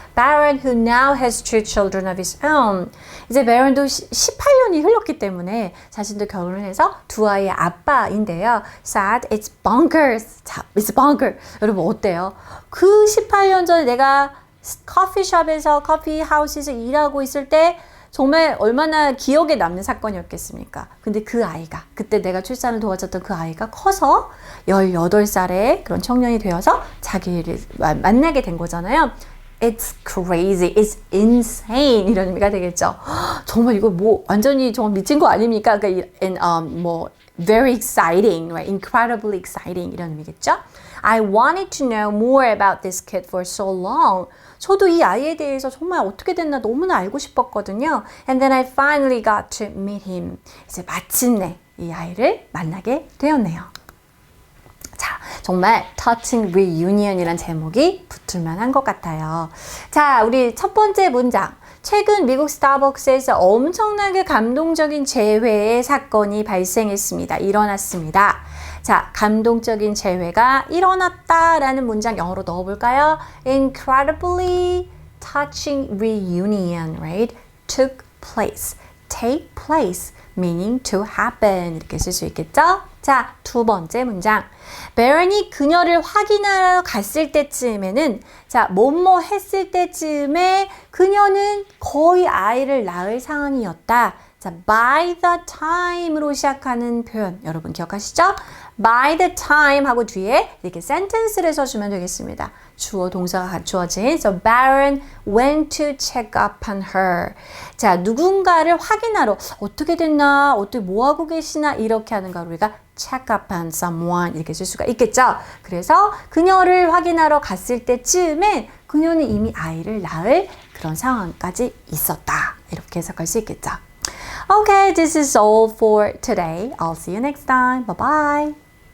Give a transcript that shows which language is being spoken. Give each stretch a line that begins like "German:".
English: Baron, who now has two children of his own.
Korean: 이제 베런도 18년이 흘렀기 때문에 자신도 결혼을 해서 두 아이의 아빠인데요.
English: Said it's bonkers. 자, it's bonkers.
Korean: 여러분 어때요? 그 18년 전에 내가 커피숍에서 커피 하우스에서 일하고 있을 때 정말 얼마나 기억에 남는 사건이었겠습니까? 근데 그 아이가, 그때 내가 출산을 도와줬던 그 아이가 커서 18살의 그런 청년이 되어서 자기를 만나게 된 거잖아요.
English: It's crazy, it's insane
Korean: 이런 의미가 되겠죠. 정말 이거 뭐 완전히 정말 미친 거 아닙니까? 그러니까 뭐
English: very exciting, right? Incredibly exciting
Korean: 이런 의미겠죠.
English: I wanted to know more about this kid for so long.
Korean: 저도 이 아이에 대해서 정말 어떻게 됐나 너무나 알고 싶었거든요.
English: And then I finally got to meet him.
Korean: 이제 마침내 이 아이를 만나게 되었네요. 자, 정말 touching reunion이란 제목이 붙을만한 것 같아요. 자, 우리 첫 번째 문장. 최근 미국 스타벅스에서 엄청나게 감동적인 재회의 사건이 발생했습니다. 일어났습니다. 자, 감동적인 재회가 일어났다라는 문장 영어로 넣어볼까요?
English: Incredibly touching reunion, right? Took place. Take place, meaning to happen.
Korean: 이렇게 쓸 수 있겠죠? 자, 두 번째 문장. 베런이 그녀를 확인하러 갔을 때쯤에는, 자, 뭐뭐 했을 때쯤에 그녀는 거의 아이를 낳을 상황이었다. 자, by the time으로 시작하는 표현 여러분 기억하시죠? by the time 하고 뒤에 이렇게 sentence를 써주면 되겠습니다. 주어 동사가 갖추어진
English: So Baron went to check up on her.
Korean: 자, 누군가를 확인하러 어떻게 됐나, 어떻게 뭐하고 계시나 이렇게 하는 걸 우리가 check up on someone 이렇게 쓸 수가 있겠죠. 그래서 그녀를 확인하러 갔을 때쯤에 그녀는 이미 아이를 낳을 그런 상황까지 있었다. 이렇게 해석할 수 있겠죠.
English: Okay, this is all for today. I'll see you next time. Bye-bye.